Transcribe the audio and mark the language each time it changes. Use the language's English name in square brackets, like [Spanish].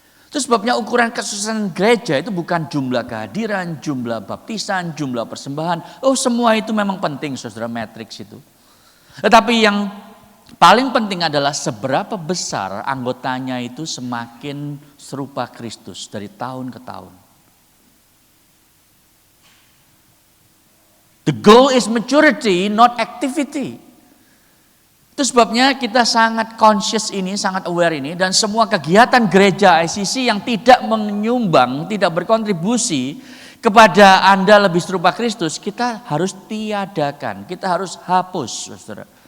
[Indonesian] Itu sebabnya ukuran kesuksesan gereja itu bukan jumlah kehadiran, jumlah baptisan, jumlah persembahan. Oh semua itu memang penting saudara, matriks itu. Tetapi yang paling penting adalah seberapa besar anggotanya itu semakin serupa Kristus dari tahun ke tahun. [English] The goal is maturity, not activity. [Indonesian] Itu sebabnya kita sangat conscious ini, sangat aware ini. Dan semua kegiatan gereja ICC yang tidak menyumbang, tidak berkontribusi kepada Anda lebih serupa Kristus, kita harus tiadakan, kita harus hapus, saudara.